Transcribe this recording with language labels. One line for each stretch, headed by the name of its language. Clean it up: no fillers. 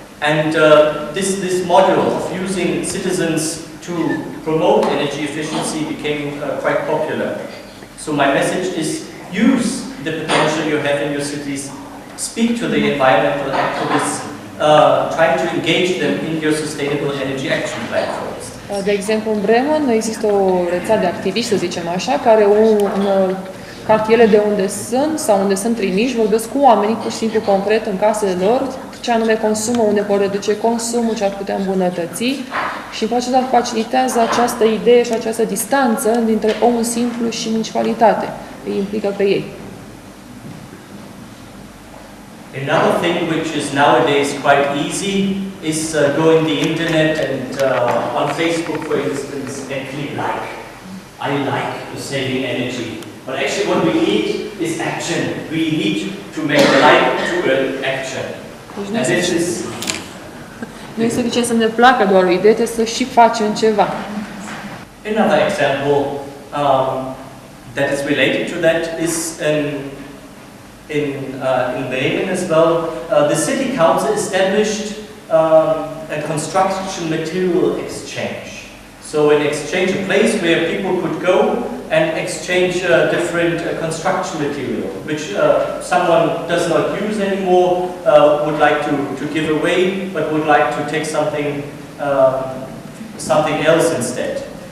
English: And this model of using citizens to promote energy efficiency became quite popular. So my message is use the potential you have in your cities, speak to the environmental activists, trying to engage them in your sustainable energy action platforms.
Romanian: De exemplu, în Bremen există o rețea de activiști, să zicem așa, care în cartiere de unde sunt sau unde sunt trimiși vorbesc cu oamenii pur și simplu concret în casele lor, ce anume consumă, unde pot reduce consumul, ce ar putea îmbunătăți și în felul acesta facilitează această idee și această distanță dintre omul simplu și municipalitate. Îi implică pe ei.
English: Another thing which is nowadays quite easy is going the internet and on Facebook, for instance, and click like. I like saving energy. But actually what we need is action. We need to make like to an action. And this is...
Romanian: Nu este suficient să ne placă doar o idee, trebuie să și facem ceva.
English: Another example that is related to that is in Bremen as well. The city council established a construction material exchange. So an exchange, a place where people could go and exchange different construction material, which someone does not use anymore, would like to give away, but would like to take something else instead.